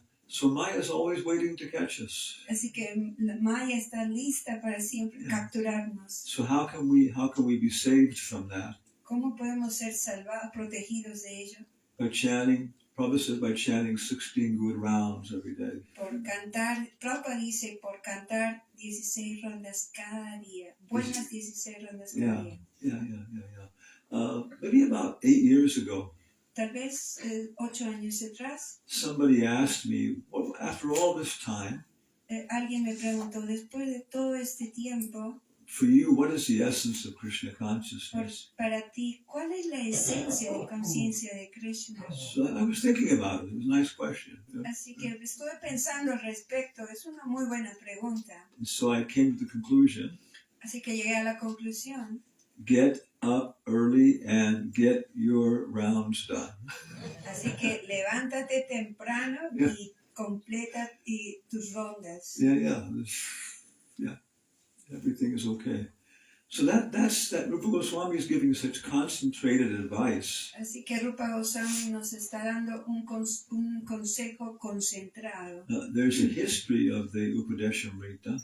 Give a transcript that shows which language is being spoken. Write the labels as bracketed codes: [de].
[en] So Maya is always waiting to catch us. [es] Así que la Maya está lista para siempre capturarnos. [en] So how can we be saved from that? [es] ¿Cómo podemos ser salvados, protegidos de ello? [en] By chanting, Prabhupada says, by chanting 16 good rounds every day. [es] Por cantar, Prabhupada dice, por cantar 16 rondas cada día. Buenas 16 rondas cada día. [en] Yeah. Maybe about 8 years ago, [es] Tal vez 8 años atrás, [en] somebody asked me, well, after all this time, [es] alguien me preguntó, después de todo este tiempo, [en] for you, what is the essence of Krishna consciousness? [es] Para ti, ¿cuál es la esencia de conciencia de Krishna? [en] So I was thinking about it. It was a nice question. [es] Así que estuve pensando al respecto. Es una muy buena pregunta. [en] And so I came to the conclusion, [es] Así que llegué a la conclusión. [en] get up early and get your rounds done. [es] Así que levántate temprano y completa tus rondas. [en] Yeah. Everything is okay. So that's that Rupa Goswami is giving such concentrated advice. [es] Así que Rupa Goswami nos está dando un consejo concentrado. [en] There's a history of the Upadesamrta.